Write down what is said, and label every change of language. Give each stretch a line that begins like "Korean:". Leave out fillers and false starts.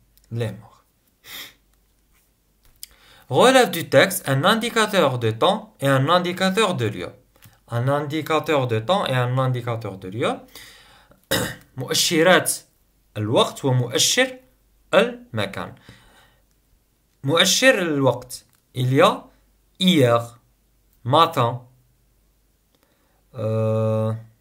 French: Les morts. Relève du texte un indicateur de temps et un indicateur de lieu. Un indicateur de temps et un indicateur de lieu.
Arabic: مؤشرات الوقت ومؤشر المكان. مؤشر الوقت.
French: Il y a hier, matin, heure,